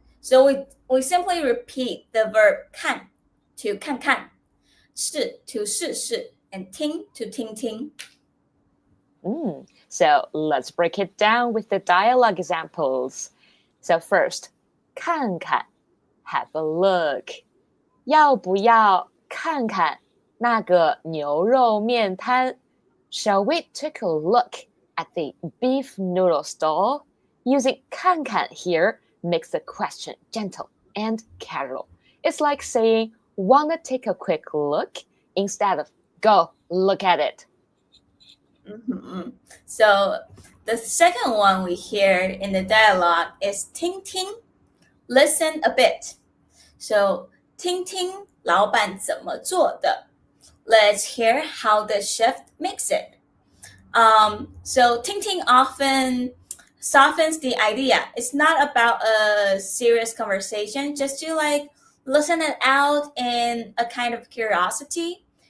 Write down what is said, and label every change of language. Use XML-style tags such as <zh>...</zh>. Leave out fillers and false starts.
<en>So we simply repeat the verb 看 to 看看, 试 to 试试, and 听 to 听听. So let's break it down with the dialogue examples. So first, 看看, have a look.</en> <zh>要不要看看那个牛肉面摊?</zh> <en>Shall we take a look at the beef noodle stall? Using 看看 here makes the question gentle and casual. It's like saying, wanna take a quick look? Instead of, go, look at it. So the second one we hear in the dialogue is 听听, listen a bit.</en> <zh>So 听听老板怎么做的.</zh> <en>Let's hear how the chef makes it. So 听听 often softens the idea. It's not about a serious conversation, just to like listen it out in a kind of curiosity.</en>